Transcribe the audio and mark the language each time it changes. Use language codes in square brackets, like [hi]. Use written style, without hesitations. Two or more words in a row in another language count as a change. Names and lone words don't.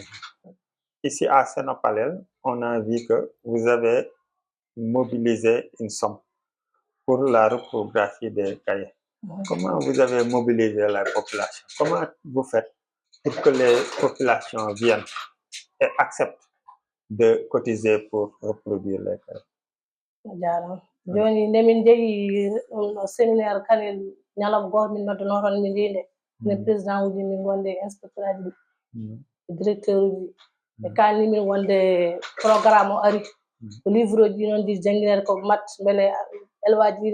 [fr] Ici, à Sénapalel, on a vu que vous avez mobilisé une somme pour la reprographie des cahiers. Comment vous avez mobilisé la population? Comment vous faites pour que les populations viennent et acceptent de cotiser pour reproduire les cahiers? [ff] Joni nde min jeeyi séminaire kanel ñalam goto min noddanoo toon min jeyi nde président uji min gonde inspecteur aji ɗi directeur uji ɓe kalni min wonde programme o ari ko livre uji noon ɗi jangguinede ko mat beele élevage ɗi ne